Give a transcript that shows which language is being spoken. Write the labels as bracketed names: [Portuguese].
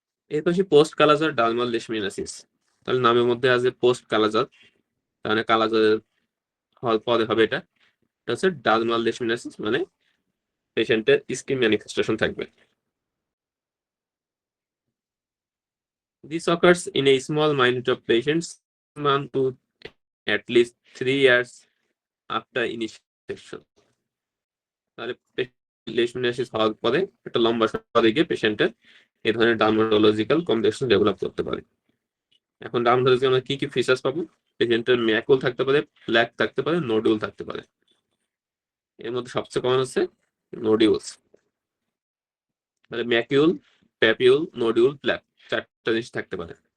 [Bangla] এরপর post kala-azar dermal লেশমিনাসিস। তাহলে নামের মধ্যে আছে পোস্ট কালাজার, তাহলে কালাজারের হওয়ার পরে হবে এটা হচ্ছে ডার্মাল লেশমিনাসিস, মানে পেশেন্টের স্কিন ম্যানিফেস্টেশন থাকবে। [English] This occurs in a small minority of patients, 1 to at least 3 years after initiation. [Bangla] তাহলে লেশমিনাসিস হওয়ার পরে একটা লম্বা সময় গিয়ে পেশেন্টের এই ধরনের ডার্মাটোলজিক্যাল কমপ্লেক্সন ডেভেলপ করতে পারে। এখন ডার্মাটোলজি আমরা কি কি ফিচার্স পাবো, পেশেন্টের ম্যাকুল থাকতে পারে, প্ল্যাক থাকতে পারে, নোডিউল থাকতে পারে। এর মধ্যে সবচেয়ে কমন হচ্ছে নোডিউলস। মানে ম্যাকিউল, প্যাপিউল, নোডিউল, প্ল্যাক, চারটা জিনিস থাকতে পারে।